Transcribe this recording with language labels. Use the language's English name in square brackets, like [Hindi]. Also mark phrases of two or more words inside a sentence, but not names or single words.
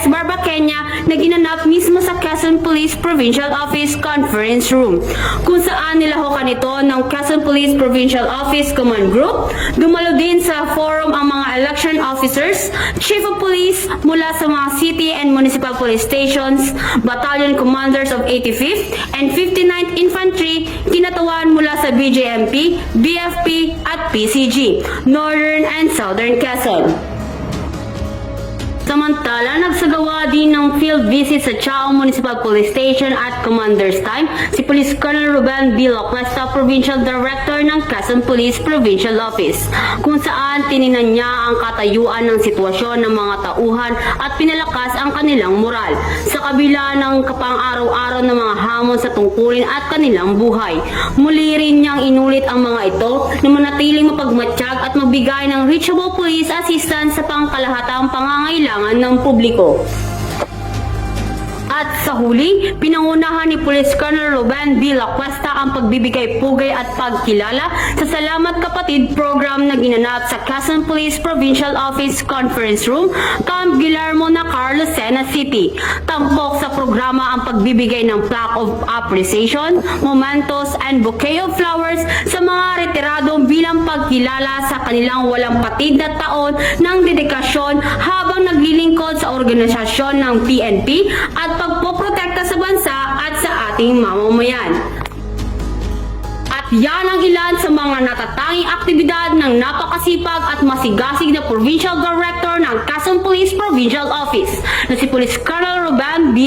[Filipino] Barbaqueña, na ginanap mismo sa Quezon Police Provincial Office Conference Room, kung saan nilahokan ito ng Quezon Police Provincial Office Command Group. Dumalo din sa forum ang mga [English] election officers, Chief of Police [Filipino] mula sa mga [English] city and municipal police stations, battalion commanders of 85th and 59th Infantry, [Filipino] kinatawan mula sa BJMP, BFP at PCG, Northern and Southern Quezon. Samantala, nagsagawa din ng [English] field visit [Filipino] sa Chao Municipal Police Station at Commander's Time si Police Colonel Ruben B. Lacuesta, Provincial Director ng Quezon Police Provincial Office, kung saan tininan niya ang katayuan ng sitwasyon ng mga tauhan at pinalakas ang kanilang moral sa kabila ng kapang-araw-araw na mga hamon sa tungkulin at kanilang buhay. Muli rin niyang inulit ang mga ito na manatiling mapagmatsyag at magbigay ng [English] reachable police assistance [Filipino] sa pangkalahatang pangangailangan ng publiko. At sa huli, pinangunahan ni Police Colonel Ruben B. Lacuesta ang pagbibigay pugay at pagkilala sa Salamat Kapatid program na ginanap sa Quezon Police Provincial Office Conference Room, Camp Guillermo Nacar, Lucena City. Tampok sa programa ang pagbibigay ng [English] plaque of appreciation, mementos, and bouquet of flowers [Filipino] sa mga retirado bilang pagkilala sa kanilang walang patid na taon ng dedikasyon habang naglilingkod sa organisasyon ng PNP at pagpoprotekta sa bansa at sa ating mamamayan. At yan ang ilan sa mga natatanging aktibidad ng napakasipag at masigasig na Provincial Director ng Quezon Police Provincial Office na si Police Colonel Ruben B.